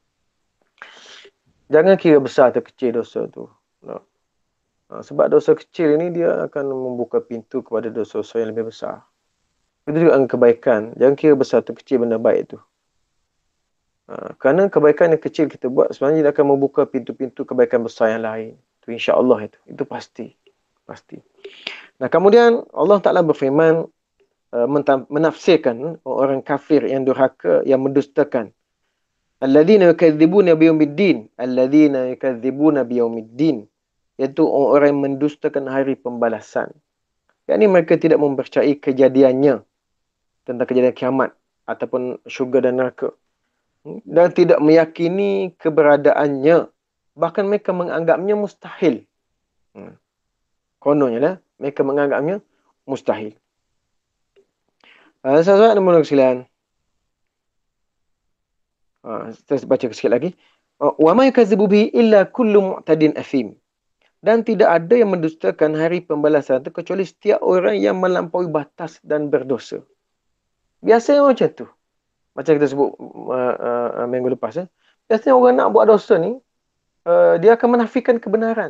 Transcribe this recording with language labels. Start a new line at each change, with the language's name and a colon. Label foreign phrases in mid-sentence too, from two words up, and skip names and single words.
Malay: Jangan kira besar atau kecil dosa tu. Sebab dosa kecil ni dia akan membuka pintu kepada dosa-dosa yang lebih besar. Itu juga kebaikan. Jangan kira besar atau kecil benda baik tu. Kerana kebaikan yang kecil kita buat sebenarnya dia akan membuka pintu-pintu kebaikan besar yang lain. Itu insya-Allah itu. Itu pasti. Nah, kemudian Allah Ta'ala berfirman menafsirkan orang kafir yang durhaka, yang mendustakan.
Arabic: الذين يكذبون بيوم الدين. الذين يكذبون بيوم الدين.
Malay: Iaitu orang yang mendustakan hari pembalasan. Yang ini mereka tidak mempercayai kejadiannya. Tentang kejadian kiamat. Ataupun syurga dan neraka. Dan tidak meyakini keberadaannya. Bahkan mereka menganggapnya mustahil. Kononnya lah. Mereka menganggapnya mustahil. Sahabat nombor sekalian. Saya baca sikit lagi.
Arabic: وما يكذب به إلا كل معتد أثيم.
Malay: Dan tidak ada yang mendustakan hari pembalasan itu kecuali setiap orang yang melampaui batas dan berdosa. Biasanya macam tu. Macam kita sebut minggu lepas. Biasanya orang nak buat dosa ni, dia akan menafikan kebenaran.